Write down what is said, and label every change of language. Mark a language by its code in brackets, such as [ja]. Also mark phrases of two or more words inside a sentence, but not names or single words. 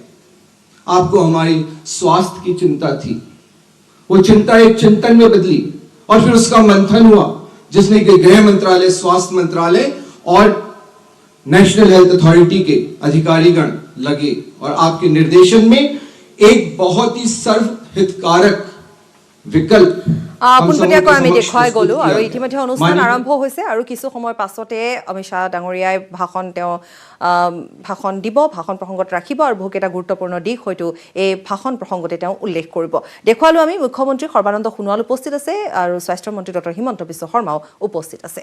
[hi] आपको हमारी स्वास्थ्य की चिंता थी, वो चिंता एक चिंतन में बदली और फिर उसका मंथन हुआ जिसमें कि गृह मंत्रालय, स्वास्थ्य मंत्रालय और नेशनल हेल्थ अथॉरिटी के अधिकारीगण लगे और आपके निर्देशन में एक बहुत ही सर्वहितकारक विकल्प [as] পোনপটীয়াকৈ আমি দেখুৱাই গলো আৰু ইতিমধ্যে অনুষ্ঠান আৰম্ভ হৈছে আৰু কিছু সময় পাছতে অমিত শ্বাহ ডাঙৰীয়াই ভাষণ দিব, ভাষণ প্ৰসংগত ৰাখিব আৰু বহু এটা গুৰুত্বপূৰ্ণ দিশ হয়তো এই ভাষণ প্ৰসংগতে তেওঁ উল্লেখ কৰিব। দেখুৱালো আমি মুখ্যমন্ত্ৰী সৰ্বানন্দ সোণোৱাল উপস্থিত আছে আৰু স্বাস্থ্য মন্ত্ৰী ডক্টৰ হিমন্ত বিশ্ব শৰ্মাও উপস্থিত আছে।